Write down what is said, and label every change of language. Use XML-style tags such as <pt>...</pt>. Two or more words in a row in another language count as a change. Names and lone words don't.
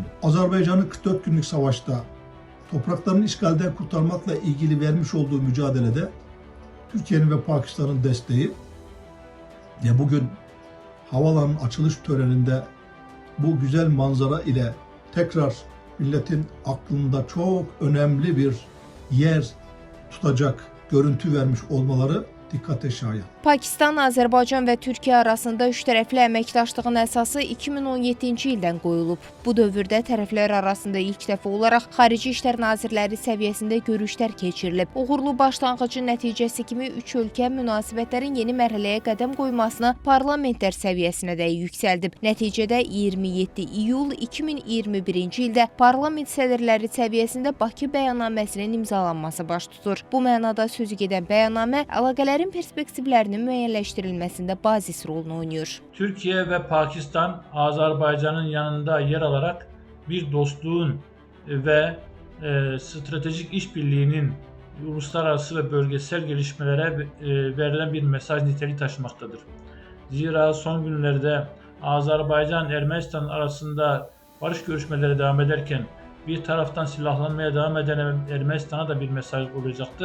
<tr>Azerbaycan'ın 44 günlük savaşta topraklarını işgalden kurtarmakla ilgili vermiş olduğu mücadelede Türkiye'nin ve Pakistan'ın desteği ve bugün havaalanının açılış töreninde bu güzel manzara ile tekrar milletin aklında çok önemli bir yer tutacak görüntü vermiş olmaları dikkate şayan.</tr> <az>Pakistan, Azərbaycan və Türkiyə arasında üç tərəfli əməkdaşlığın əsası 2017-ci ildən qoyulub. Bu dövrdə tərəflər arasında ilk dəfə olaraq Xarici İşlər Nazirləri səviyyəsində görüşlər keçirilib. Uğurlu başlanğıcın nəticəsi kimi üç ölkə münasibətlərin yeni mərhələyə qədəm qoymasını parlamentlər səviyyəsinə də yüksəldib. Nəticədə 27 iyul 2021-ci ildə parlament sədrləri səviyyəsində Bakı bəyannaməsinin imzalanması baş tutur. Bu mənada sözü gedən bəyannamə əlaqələrin perspektivlərinin müəyyənləşdirilməsində bazis rolunu oynayır.</az> <tr>Türkiye ve Pakistan, Azerbaycan'ın yanında yer alarak bir dostluğun ve stratejik işbirliğinin uluslararası ve bölgesel gelişmelere verilen bir mesaj niteliği taşımaktadır. Zira son günlerde Azerbaycan-Ermenistan arasında barış görüşmeleri devam ederken bir taraftan silahlanmaya devam eden Ermenistan'a da bir mesaj olacaktır.</tr>